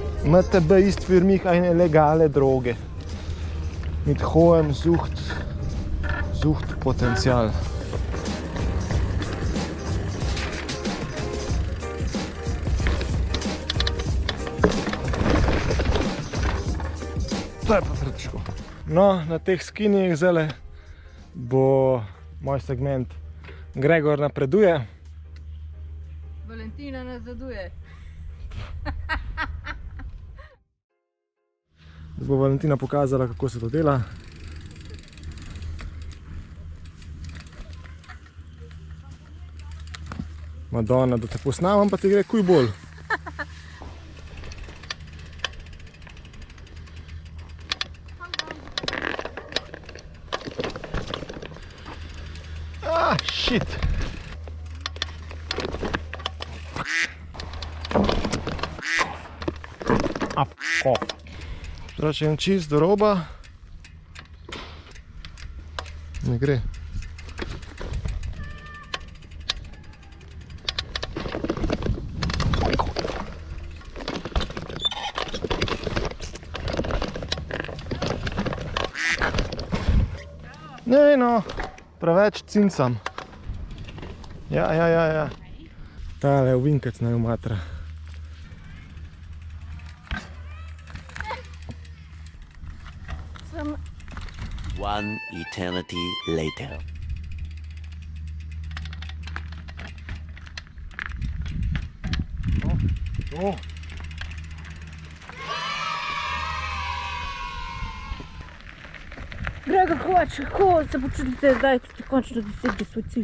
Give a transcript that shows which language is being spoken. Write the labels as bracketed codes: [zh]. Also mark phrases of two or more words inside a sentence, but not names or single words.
[de] MTB ist für mich eine legale Droge. Mit hohem Suchtpotenzial. [sl] To je pa srečko. No, na teh skinjih zdaj bo moj segment Gregor napreduje. Valentina nazaduje. Zdaj bo Valentina pokazala, kako se to dela. Madonna, da te posnamam, pa ti gre kuj bolj. [en] Ah, shit! Ah, fuck off. [sl] Zračujem čist do roba. Ne gre. Ne, no, preveč cincam. Ja. Tale ovinkec naj umatra. [en] One eternity later. Oh. [sl] Gregor, hoče, kako se počutite zdaj, ko ste končno dosegli svoj cilj?